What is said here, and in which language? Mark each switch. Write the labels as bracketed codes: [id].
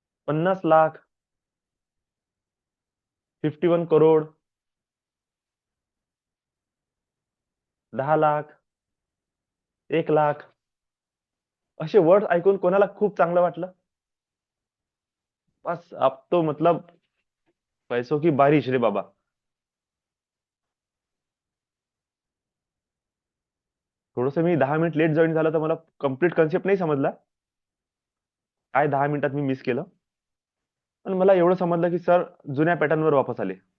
[mr] 50 लाख, 51 करोड, 10 लाख, 1 लाख, असे वर्ड ऐकून कोणाला खूप चांगलं वाटलं? [hi] बस अब तो मतलब पैसों की बारिश रे बाबा. [mr] थोडस मी 10 मिनिट लेट जॉईन झालं तर मला कम्प्लीट कन्सेप्ट नाही समजला. काय 10 मिनिटात मी मिस केलं. पण मला एवढं समजलं की सर जुन्या पॅटर्नवर वापस आले.